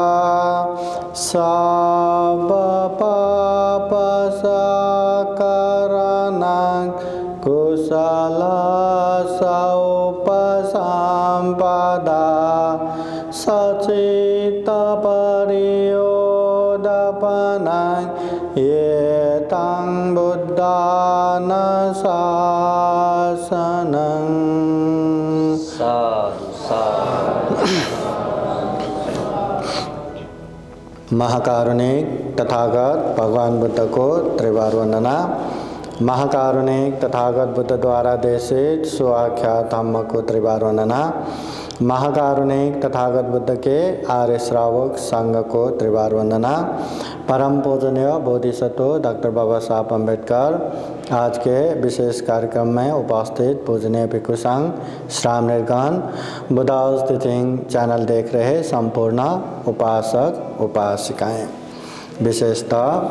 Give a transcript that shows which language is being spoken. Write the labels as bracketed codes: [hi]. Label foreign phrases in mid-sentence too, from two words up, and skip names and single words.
[pi] सब पाप सकरणं कुशल उपसम्पदा सचित्त परियोदपनं एतं बुद्धान शासनं। [hi] महाकारुणिक तथागत भगवान बुद्ध को त्रिवार वंदना। महाकारुणिक तथागत बुद्ध द्वारा देशित स्वाख्यात धम्म को त्रिवार वंदना। महाकारुणिक तथागत बुद्ध के आर्य श्रावक संघ को त्रिवार वंदना। परम पूजनीय बोधिसत्व डॉक्टर बाबा साहब अम्बेडकर आज के विशेष कार्यक्रम में उपस्थित पूजनीय भिक्षु संघ श्रावणीगण, बुद्धास टीचिंग चैनल देख रहे संपूर्ण उपासक उपासिकाएं, विशेषतः